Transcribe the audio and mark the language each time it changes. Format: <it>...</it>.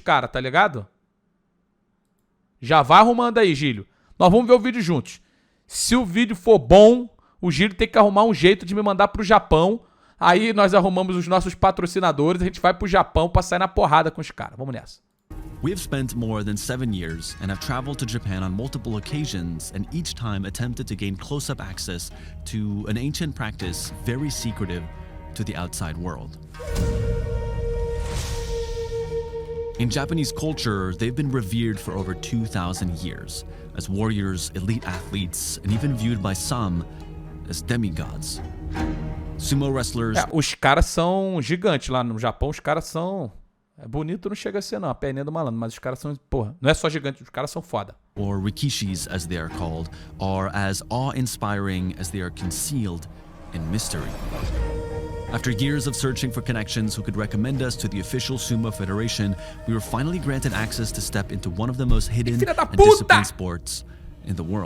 <pt>Tá ligado? Já vai arrumando aí, Gílio. Nós vamos ver o vídeo juntos. Se o vídeo for bom, o Gílio tem que arrumar um jeito de me mandar pro Japão. Aí nós arrumamos os nossos patrocinadores, a gente vai pro Japão pra sair na porrada com os caras. Vamos nessa.</pt> <en>We have spent more than 7 years and have traveled to Japan on multiple occasions and each time attempted to gain close-up access to an ancient practice very secretive to the outside world. In Japanese culture, they've been revered for over 2,000 years as warriors, elite athletes, and even viewed by some as demigods. Sumo wrestlers...</en> <pt>os caras são gigantes lá no Japão, os caras são... bonito não chega a ser não, a perninha do malandro, mas os caras são, porra, não é só gigantes, os caras são foda.</pt> <en>Or rikishis, as they are called, are as awe-inspiring as they are concealed in mystery. After years of searching for connections who could recommend us to the official Sumo Federation, we were finally granted access to step into one of the most hidden and disciplined sports in the world.</en>